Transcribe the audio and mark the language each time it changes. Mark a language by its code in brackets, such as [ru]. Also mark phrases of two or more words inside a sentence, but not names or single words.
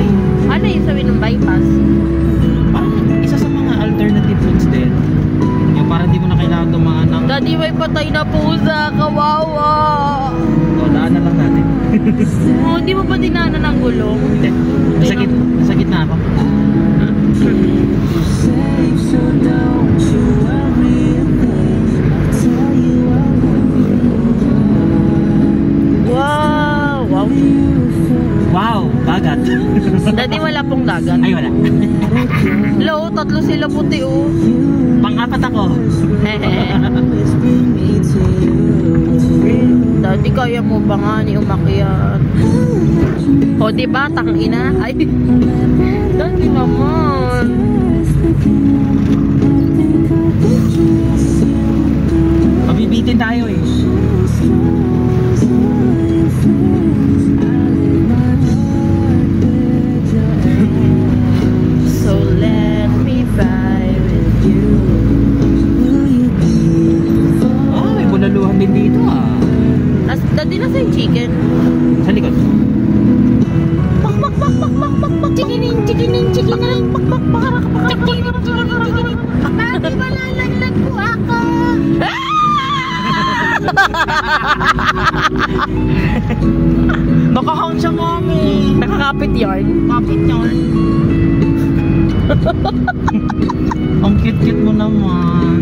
[tl] Ano yung sabi ng bypass? Parang isa sa mga [en] alternative routes [tl] din. Yung parang di mo na kailangan dumaan ng... Daddy, may patay na pusa. Kawawa. O, daanan lang natin. Oh, hindi mo ba dinanan ng gulong? Hindi. Nasa gitna ako. [en] Safe, so don't you worry a thing. I'll tell you [tl] Wow. Wow. Wow, dagat. Daddy, wala pong dagat. Ay, wala. Low, tatlo sila puti oh. Pang-apat ako. Daddy, kaya mo ba nga ni umakyat? O, diba? Tangina. Ay. Daddy naman. Mabibitin tayo eh. [en] So let me ride with you. [tl] Oh, may bulaluhan din dito ah. Daddy, nasa yung chicken? Sa likod. Pak, pak, pak, pak, pak, pak, pak. Chikining, chikining, chikining. Pak, pak, pak, pak, pak, chikining, chikining. Daddy, malalaglag po ako. Nakahang siya, mami. Nakakapit yarn. Kapit yun. Ang cute-cute mo naman.